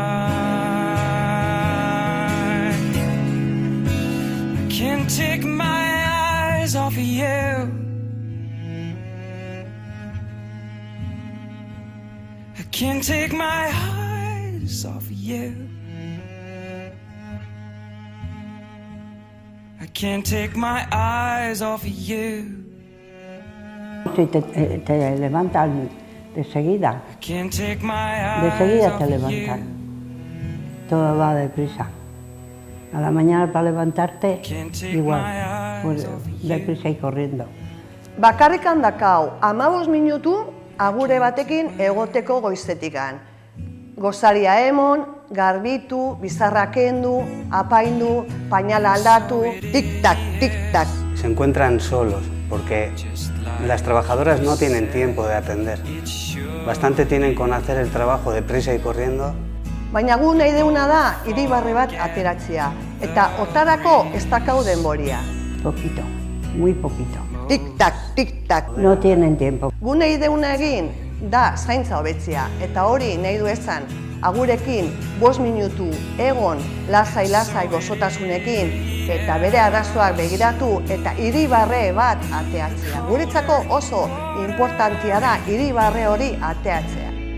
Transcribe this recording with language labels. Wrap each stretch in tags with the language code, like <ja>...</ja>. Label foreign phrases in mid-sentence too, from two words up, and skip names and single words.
<en>I can't take my eyes off of you. I can't take my eyes off of you. I can't take my eyes off of you.</en> <es>Si te levantan de seguida,</es> <en>I can't take my eyes off</en> <es>te</es> <en>of</en> <es>levantan.</es> <en>you.</en> <es>Todo va deprisa. A la mañana para levantarte, igual, pues deprisa y corriendo.</es> <eu>Bakarrikan dakau, 15 minutu agure batekin egoteko goizetikan. Gozaria emon, garbitu, bizarra kendu, apaindu, pañala aldatu, tic-tac, tic-tac.</eu> <es>Se encuentran solos porque las trabajadoras no tienen tiempo de atender. Bastante tienen con hacer el trabajo deprisa y corriendo.</es> <eu>Baina gu nahi deuna da irribarre bat ateratzea, eta otarako ez dakau denboria.</eu> <es>Poquito, muy poquito. Tic-tac, tic-tac. No tienen tiempo.</es> <eu>Gu nahi deuna egin da zaintza hobetzea, eta hori nahi du esan agurekin 5 minutu egon lasai-lasai gozotasunekin, eta bere arazoak begiratu eta irribarre bat ateatzea. Guretzako oso importantea da irribarre hori ateatzea.</eu>